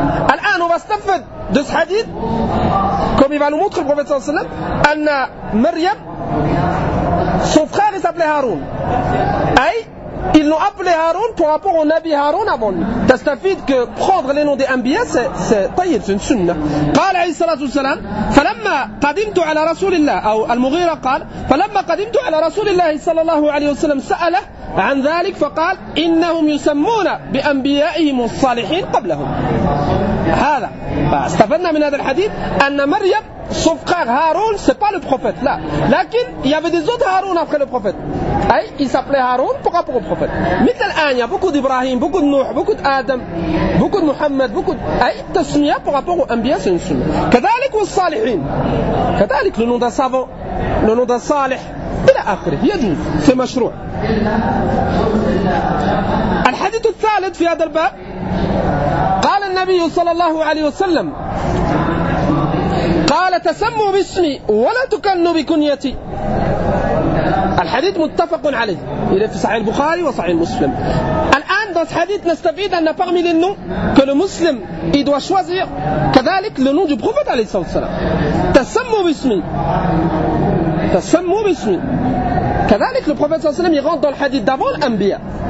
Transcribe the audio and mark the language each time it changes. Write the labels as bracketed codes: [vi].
[fr] Alain, on va stafed de ce hadith. Comme il va nous montrer le prophète sallallahu alayhi wa sallam. Anna Maryam, son frère, il s'appelait Haroun. Aïe? Ils l'ont appelé Haroun pour rapport au Nabi Haroun avant lui. T'as fait que prendre les noms des Anbiya, c'est tayyib, c'est une sunna. [ar] قال عليه الصلاة والسلام فلما قدمت على رسول الله أو المغيرة قال فلما قدمت على رسول الله صلى الله عليه وسلم سأله عن ذلك فقال إنهم يسمون بأنبيائهم الصالحين قبلهم. هذا استفدنا من هذا الحديث أن [fr] مريم son frère Haroun, c'est pas le prophète là. Lakin, il y avait des autres Haroun après le prophète. Aïe, il s'appelait Haroun par rapport au prophète. Mais il y a beaucoup d'Ibrahim, beaucoup de Nuh, beaucoup d'Adam, beaucoup de Muhammad, beaucoup de. Aïe, Tasmiya par rapport aux Anbiya, c'est une sunna. Kadalik ou Salihin. Kadalik, le nom d'un savant, le nom d'un Salih. Il y a après, il y a du. C'est mashrou'. [ar] Al-Hadith al-Thalid, fi hadha al-bab, قال النبي صلى الله عليه وسلم قال تسموا باسمي ولا تكنوا بكنيتي. الحديث متفق عليه الى في صحيح البخاري وصحيح مسلم. الان [fr] dans ce hadith [ar] نستفيد ان [fr] parmi les noms que le مسلم il doit choisir كذلك le nom du prophète [ar] عليه الصلاه والسلام. تسموا باسمي. تسموا باسمي. كذلك [fr] le prophète [ar] صلى الله عليه وسلم [fr] il rentre dans le hadith d'avant l'anbiya.